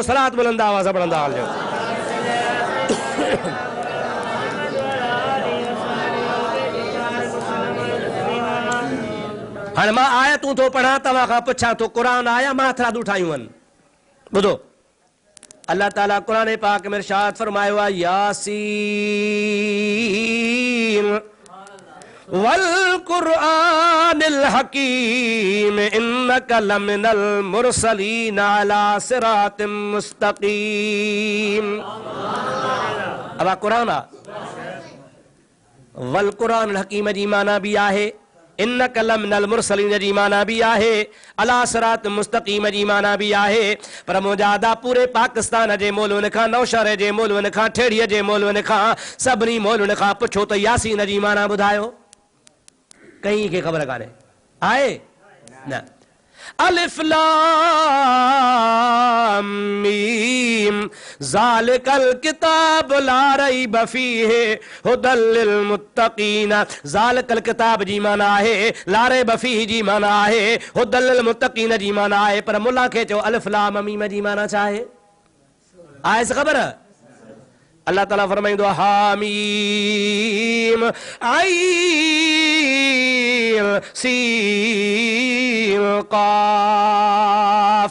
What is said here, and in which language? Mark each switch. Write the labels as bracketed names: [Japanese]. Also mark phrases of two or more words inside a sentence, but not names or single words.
[Sindhi] सलात बुलंद आवाज़ पढ़ंदा हलिजो। हाणे मां आयतूं थो पढ़ां, तव्हां खां पुछां थो क़ुरान आया माथरादूं ठाहियूं आहिनि। ॿुधो, अल्लाह ताला क़ुरान पाक में इरशाद फरमायो आहे, [Arabic] يس والقرآن الحكيم إنك لمن المرسلين على صراط مستقيم. [Sindhi] अब क़ुरान आहे, [Arabic] والقرآن الحكيم [Sindhi] जी माना बि आहे, [Arabic] إنك لمن المرسلين [Sindhi] जी माना भी आहे, [Arabic] على صراط مستقيم [Sindhi] जी माना भी आहे। पर मुजादा पूरे पाकिस्तान जे मौलविन खां, नौशहर जे मौलविन खां, ठेड़ीअ जे मौलविन खां, सभिनी मौलविन खां पुछो त यासीन जी माना ॿुधायो, कहीं खे ख़बर कान्हे। आहे न? [Arabic] الم ذلك الكتاب لا ريب فيه هدى للمتقين. ذلك الكتاب [Sindhi] जी माना आहे, [Arabic] لا ريب فيه [Sindhi] जी माना आहे, [Arabic] هدى للمتقين [Sindhi] जी माना आहे। पर मुल्ला खे चओ [Arabic] الم [Sindhi] जी माना छा आहे? आहे ख़बर? अल्लाह ताला फरमाईंदो [Arabic] حم عين سين قاف.